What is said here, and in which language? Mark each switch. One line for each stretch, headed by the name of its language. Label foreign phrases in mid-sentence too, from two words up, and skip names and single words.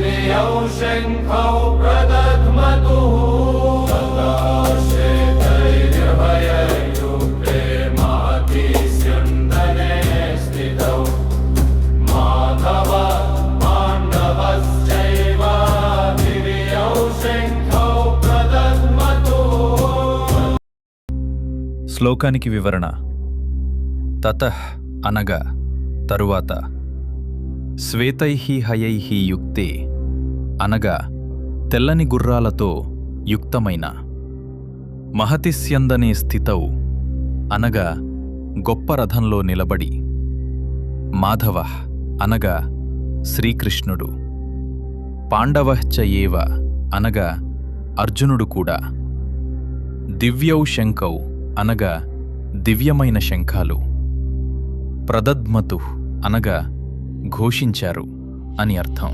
Sanskrit: शङ्खौ प्रदध्मतुः सदाशेतैर्भययुक्ते महति स्यन्दने स्थितौ माधवः पाण्डवश्चैव दिव्यौ शङ्खौ प्रदध्मतुः।
Telugu: శ్లోకానికి వివరణ. తతః అనగా తరువాత,
Sanskrit: శ్వేతైః హయైః యుక్తే
Telugu: అనగా తెల్లని గుర్రాలతో యుక్తమైన,
Sanskrit: మహతిస్యందనే స్థితౌ
Telugu: అనగా గొప్ప రథంలో నిలబడి, మాధవః అనగా శ్రీకృష్ణుడు,
Sanskrit: పాండవః చ ఏవ
Telugu: అనగా అర్జునుడు కూడా,
Sanskrit: దివ్యౌ శంఖౌ
Telugu: అనగా దివ్యమైన శంఖాలు, ప్రదధ్మతుః అనగా ఘోషించారు అని అర్థం.